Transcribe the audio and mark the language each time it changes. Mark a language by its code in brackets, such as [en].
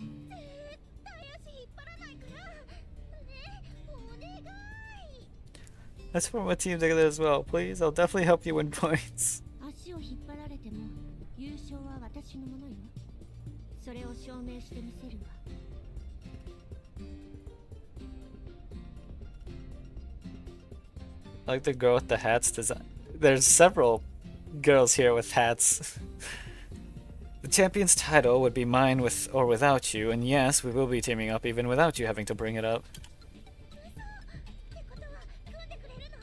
[ja] 絶対足引っ張らないから。ねえ、お願い。 [en] Let's form a team together as well, please. I'll definitely help you win points. [ja] 足を引っ張られても優勝は私のものよ。それを証明してみせるわ。 [en] I like the girl with the hats design. There's several girls here with hats. The champion's title would be mine with or without you, and yes, we will be teaming up even without you having to bring it up. [ja] ってことは組んでくれるの？